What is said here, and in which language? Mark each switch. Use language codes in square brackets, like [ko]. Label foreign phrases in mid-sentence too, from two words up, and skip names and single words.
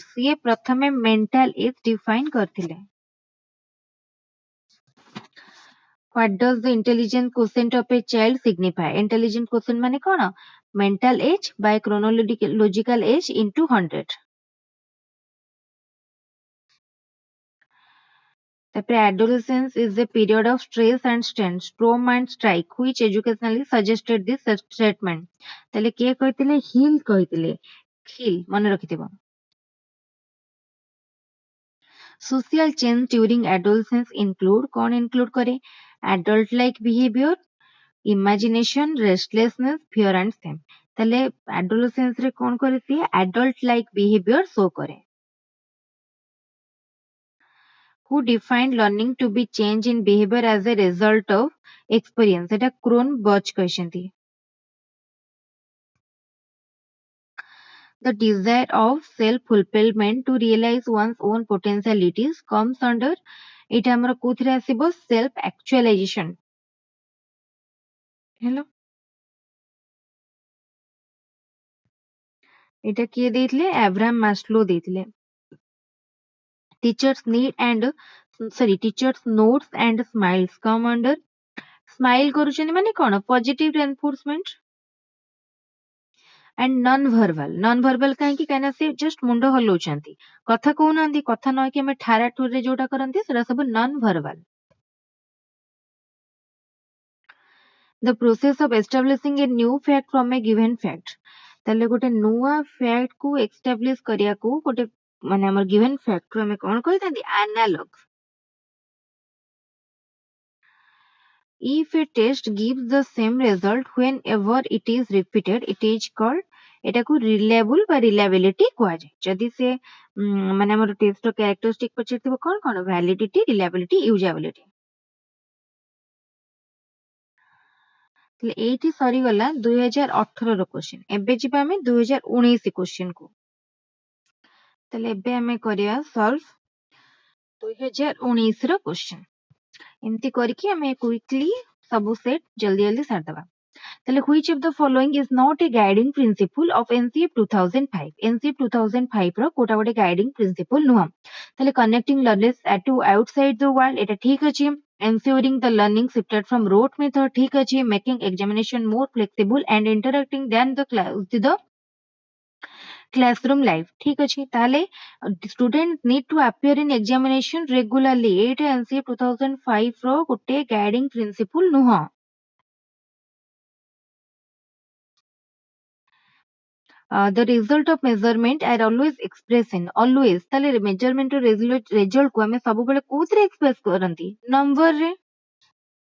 [or] ସିଏ ପ୍ରଥମେ [en] mental age [or] define କରିଥିଲେ. [en] What does the intelligence quotient of a child signify? Intelligent quotient [or] ମାନେ କଣ? [en] Mental age by chronological age into 100. ତାପରେ adolescence is a period of stress and strain, storm and strike. Which educationally suggested this statement? [or] ତାହେଲେ କିଏ କହିଥିଲେ? ହିଲ୍ କହିଥିଲେ. ହିଲ୍ ମନେ ରଖିଥିବ. [en] Social change during adolescence include, [or] କଣ include କରେ? [en] Adult like behavior, imagination, restlessness, fear and shame. [or] ତାହେଲେ adolescence ରେ କଣ କରେ ସିଏ? [en] Adult like behavior show କରେ. Who defined learning to be change in behavior as a result of experience? [or] এটা Cronbach କହିଛନ୍ତି. [en] The desire of self-fulfillment to realize one's own potentialities comes under, [or] এটা ଆମର କୋଉଥିରେ ଆସିବ? [en] Self actualization. Hello, [or] এটা କିଏ ଦେଇଥିଲେ? Abraham Maslow ଦେଇଥିଲେ. [en] Teachers notes and smiles come under. [or] Smile କରୁଛନ୍ତି ମାନେ କଣ? [en] Positive reinforcement. And non-verbal କାହିଁକି? [or] କାହିଁକିନା ସେ just ମୁଣ୍ଡ ହଲଉଛନ୍ତି, କଥା କହୁନାହାନ୍ତି. କଥା ନହେଇକି ଆମେ ଠାରା ଠୁରେ ଯୋଉଟା କରନ୍ତି ସେଟା ସବୁ non-verbal. [en] The process of establishing a new fact from a given fact. [or] ତାହେଲେ ଗୋଟେ ନୂଆ fact କୁ establish କରିବାକୁ ଗୋଟେ ମାନେ ଆମର [en] given fact [or] କୁ ଆମେ କଣ କହିଥାନ୍ତି? [en] Analog. If a test gives the same result whenever it is repeated, it is called, [or] ଏଟାକୁ reliable ବା reliability କୁହାଯାଏ. ଯଦି ସେ ମାନେ ଆମର ଟେଷ୍ଟ ର କ୍ୟାରେକ୍ଟରିଷ୍ଟିକ ପଚାରିଥିବ କଣ କଣ? [en] validity, reliability, usability. [or] ତାହେଲେ ଏଇଠି ସରିଗଲା 2018 ର କ୍ୱେଶ୍ଚନ. ଏବେ ଯିବା ଆମେ 2019 କ୍ୱେଶ୍ଚନ କୁ. ତାହେଲେ ଏବେ ଆମେ କରିବା ସଲ୍ଭ 2019 ର କ୍ୱେଶ୍ଚନ. ଏମିତି କରିକି ଆମେ କ୍ୱିକଲି ସବୁ ସେଟ୍ ଜଲ୍ଦି ସାରିଦବା. [en] ତାହେଲେ which of the following is not a guiding principle of NCF 2005? [or] NCF 2005 ର କୋଉଟା ଗୋଟେ [en] guiding principle [or] ନୁହଁ. ତାହେଲେ [en] connecting learners to outside the world, [or] ଏଟା ଠିକ ଅଛି. [en] Ensuring the learning shifted from rote method, [or] ଠିକ ଅଛି. [en] Making examination more flexible and interacting than the classroom life, [or] ଠିକ ଅଛି. [en] ତାହେଲେ students need to appear in examination regularly, [or] ଏଇଟା NCF 2005 ର ଗୋଟେ [en] guiding principle [or] ନୁହଁ. [en] The result of measurement are always expressed in, always [or] ତାହେଲେ measurement ର result କୁ ଆମେ ସବୁବେଳେ କୋଉଥିରେ express କରନ୍ତି?